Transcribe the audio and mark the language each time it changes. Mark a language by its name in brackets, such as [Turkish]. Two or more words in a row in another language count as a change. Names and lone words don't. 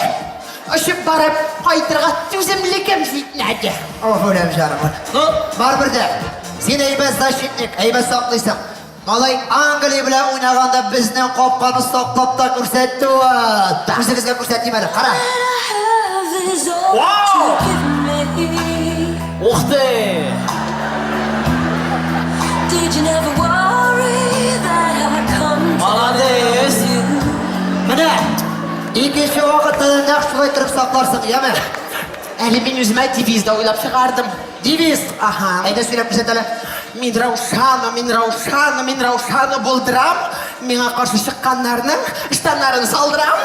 [Tatar] Очып барып кайтырга түземлегем җитмәде. Охулем җаным. Ну, барбер дә. Син әйбәт защитник, әйбәт саклыйсың. Малай Англия белән уйнаганда безнең капканы саклап та күрсәтте ул. Үзегезгә күрсәтим әле. Кара. [Russian] Вау! Ух ты! Молодец! [Tatar] Менә икенче вакытта да нәкъ шулай торып сакларсың, яме? Әле мин үземә девизда уйлап чыгардым. Девиз. Аха. Әйдә сөйләп күрсәт әле. Мин Раушано булдырам. Миңа каршы чыкканнарның штаннарын салдырам.